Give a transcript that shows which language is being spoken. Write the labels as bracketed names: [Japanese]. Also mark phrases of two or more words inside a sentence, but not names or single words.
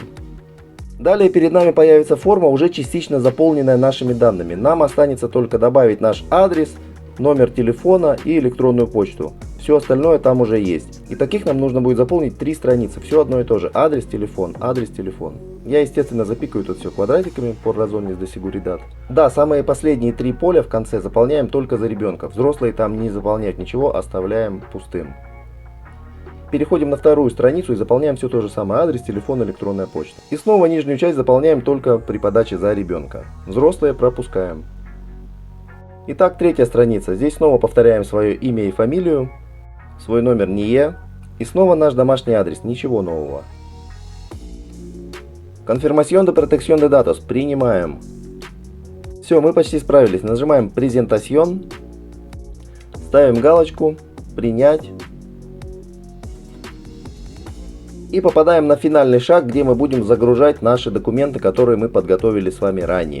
[Russian] Далее перед нами появится форма, уже частично заполненная нашими данными. Нам останется только добавить наш адрес, номер телефона и электронную почту. Все остальное там уже есть. И таких нам нужно будет заполнить 3 страницы. Все одно и то же. Адрес, телефон, адрес, телефон. Я, естественно, запикаю тут все квадратиками [Spanish] por razones de seguridad. [Russian] Да, самые последние 3 поля в конце заполняем только за ребенка. Взрослые там не заполняют ничего, оставляем пустым. Переходим на вторую страницу и заполняем все то же самое. Адрес, телефон, электронная почта. И снова нижнюю часть заполняем только при подаче за ребенка. Взрослые пропускаем. Итак, третья страница. Здесь снова повторяем свое имя и фамилию, свой номер НИЕ и снова наш домашний адрес. Ничего нового. [Spanish] Confirmación de protección de datos. [Russian] Принимаем. Все, мы почти справились. Нажимаем Presentación. Ставим галочку «Принять». И попадаем на финальный шаг, где мы будем загружать наши документы, которые мы подготовили с вами ранее.